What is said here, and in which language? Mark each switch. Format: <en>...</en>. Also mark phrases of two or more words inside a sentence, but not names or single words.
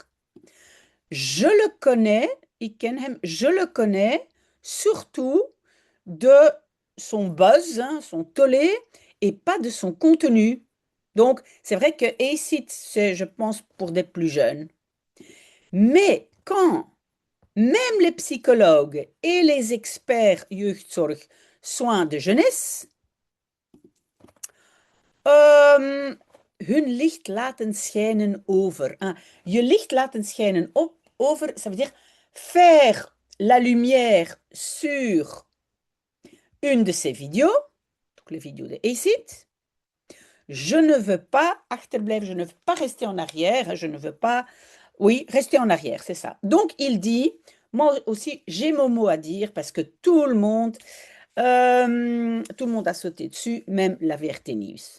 <fr>Je le connais, je le connais surtout de son buzz, hein, son tollé, et pas de son contenu. Donc, c'est vrai que ACID, c'est, je pense, pour des plus jeunes. Mais quand même les psychologues et les experts jeugdzorg, soins de jeunesse,</fr> <nl>hun licht laten schijnen over. Hein. Je licht laten schijnen over,</nl> <fr>ça veut dire faire la lumière sur une de ces vidéos, donc les vidéos de ACID. Je ne veux pas achterblijven, je ne veux pas rester en arrière, je ne veux pas, oui, rester en arrière, c'est ça. Donc il dit, moi aussi j'ai mon mot à dire parce que tout le monde a sauté dessus, même la VRT News.</fr>